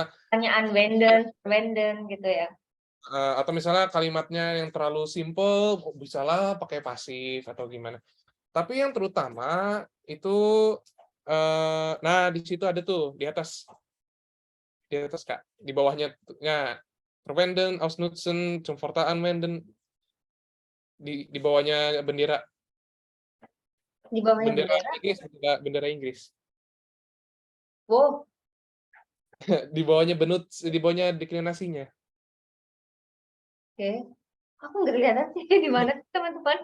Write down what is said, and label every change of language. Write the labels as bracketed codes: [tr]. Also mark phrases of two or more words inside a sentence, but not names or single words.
[id] Pertanyaan Wenden, Wenden gitu ya. atau misalnya kalimatnya yang terlalu simple, bisalah pakai pasif atau gimana. Tapi yang terutama itu, nah di situ ada tuh, di atas Kak, di bawahnya nah, [de] verwenden, ausnutzen, zum Fortan wenden, [id] di bawahnya bendera Di bawahnya bendera bendera. Inggris, bendera Inggris. Wow, Di bawahnya di bawahnya deklinasinya. oke. Aku nggak kelihatan sih di mana sih, teman-teman.